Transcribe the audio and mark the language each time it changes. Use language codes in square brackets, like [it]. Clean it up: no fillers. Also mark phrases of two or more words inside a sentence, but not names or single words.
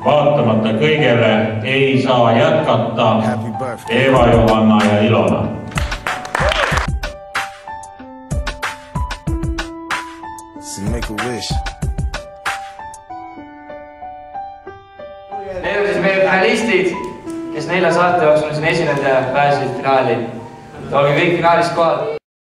[et] vaatamata kõigele ei saa jätkata [en] Happy birthday. [et] Eva, Johanna ja Ilona. [en] So make a wish. [et] Need on siis meie finalistid, kes 4 saate jooksul siin esinenud ja pääsesid finaali. Olge kõik finaalis kohal.